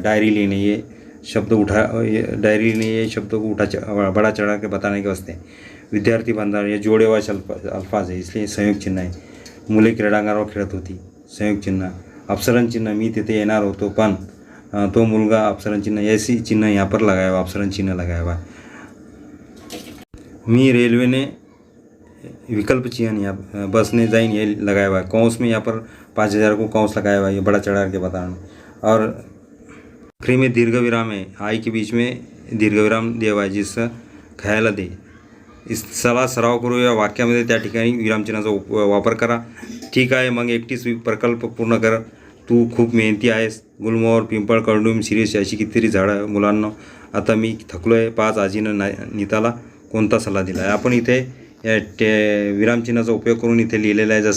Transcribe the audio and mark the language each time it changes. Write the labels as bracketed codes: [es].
[hi] Diary लेने, ये शब्द डायरी लेने, ये शब्दों को बड़ा चढ़ा के बताने के वास्ते। विद्यार्थी बंधार, ये जोड़े हुआ अल्फाज है, इसलिए संयोग चिन्ह है। [mr] मुले क्रीडांगणावर खेळत होती, संयोग चिन्ह। [hi] अपसरण चिन्ह, [mr] मी तिथे येणार होतो पण, तो मुलगा, [hi] अपसरण चिन्ह, ऐसी चिन्ह यहाँ पर लगाया हुआ, अपसरण चिन्ह लगाया हुआ। मी रेलवे विकल्प चिन्ह यहाँ [mr] बसने जाइन, [hi] ये लगाया हुआ है। कंस में यहाँ पर 5,000 को कंस लगाया हुआ है, ये बड़ा चढ़ा के बताना। और आखिरी में दीर्घ विराम है, आई के बीच में दीर्घ विराम दिया हुआ है, जिससे [mr] खायला दे। इस सराव करूया वाक्यामध्ये त्या ठिकाणी विरामचिन्हाचा वापर करा। ठीक आहे, मग एकटीच प्रकल्प पूर्ण कर, तू खूप मेहनती आहेस। गुलमोहर, पिंपळ, कडुलिंब, शिरीष अशी कितीतरी झाडं, मुलांना आता मी थकलो आहे। 5 आजीनं नीताला कोणता सल्ला दिला आहे। आपण इथे विरामचिन्हाचा उपयोग करून इथे लिहिलेलं आहे।